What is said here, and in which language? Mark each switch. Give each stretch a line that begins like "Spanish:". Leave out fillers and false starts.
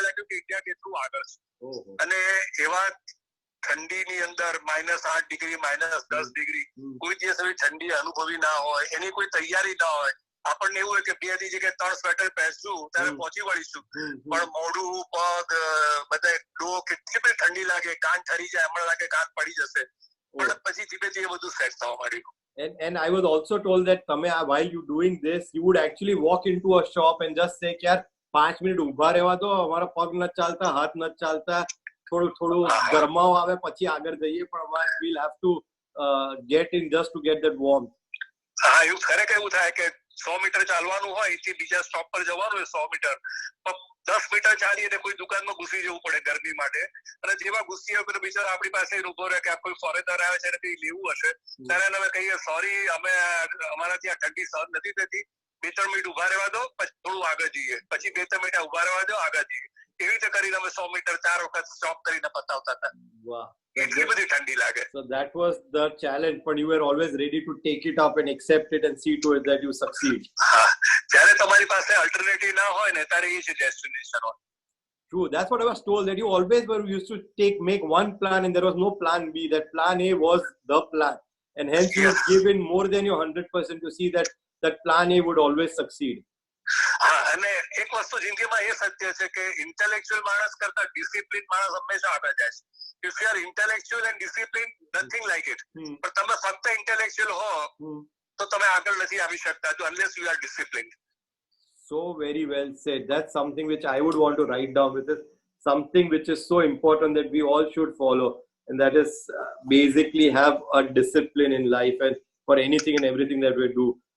Gujarati: ત્યારે લાગ્યું કે ઇન્ડિયા કેટલું આગળ છે. અને એવા ઠંડીની અંદર -8 ડિગ્રી, -10 ડિગ્રી, કોઈ દિવસ એવી ઠંડી અનુભવી ના હોય, એની કોઈ તૈયારી ના હોય, આપણને એવું હોય કે 2 ની જગ્યાએ 3 સ્વેટર પહેરશું ત્યારે પહોંચી વળીશું, પણ મોઢું પગ બધા ડોક કેટલી બધી ઠંડી લાગે, કાન ઠરી જાય, હમણાં લાગે કાન પડી જશે, પણ પછી ધીમે ધીમે બધું સેટ થવા માંડ્યું.
English: And I was also told that while you doing this, you would actually walk into a shop and just say,
Gujarati: "यार 5 મિનિટ ઊભા રહેવા દો, અમારા પગ નથી ચાલતા, હાથ નથી ચાલતા, થોડું ગરમાવ આવે પછી આગળ જઈએ, પણ
English: we'll have to get in just to get that warmth."
Gujarati: હા, એવું ખરેખર એવું થાય કે 100 મીટર ચાલવાનું હોય, એથી બીજા સ્ટોપ પર જવાનું હોય 100 મીટર, 10 મીટર ચાલી અને કોઈ દુકાનમાં ઘૂસી જવું પડે ગરમી માટે, અને જેવા ઘૂસી આવે તો બિચારો આપણી પાસે ઉભો રહે કે આ કોઈ ફોરેનર આવે છે ને કંઈ લેવું હશે, ત્યારે અમે કહીએ સોરી, અમારાથી આ ઠંડી સહન નથી થતી, 2-3 મિનિટ ઉભા રહેવા દો, પછી થોડું આગળ જઈએ, પછી 2-3 મિનિટ ઉભા રહેવા દો, આગળ જઈએ. એવી રીતે કરીને અમે 100 મીટર 4 વખત સ્ટોપ કરીને પતાવતા હતા. વાહ, એટલી બધી ઠંડી લાગે.
English: So that was the challenge, but you were always ready to take it up and accept it and see to it that you succeed.
Gujarati: હા, જ્યારે તમારી પાસે અલ્ટરનેટિવ ના હોય ને ત્યારે એ જ ડેસ્ટિનેશન હોય.
English: True, that's what I was told, that you always were used to make one plan and there was no plan B. That plan A was the plan, and hence you would give in more than your 100% to see that plan A would always succeed.
Gujarati: હા, અને એક વસ્તુ જિંદગીમાં એ સત્ય છે કે intellectual માણસ કરતા discipline માણસ હંમેશા આગળ જાય છે.
English: If you are intellectual and disciplined, nothing like it.
Gujarati: પણ તમે ફક્ત ઇન્ટેલેક્ચ્યુઅલ હો તો તમે આગળ નથી આવી શકતા,
English: unless you are disciplined. So very well said. That's something which I would want to write down, with it, something which is so important that we all should follow, and that is basically have a discipline in life and for anything and everything that we do.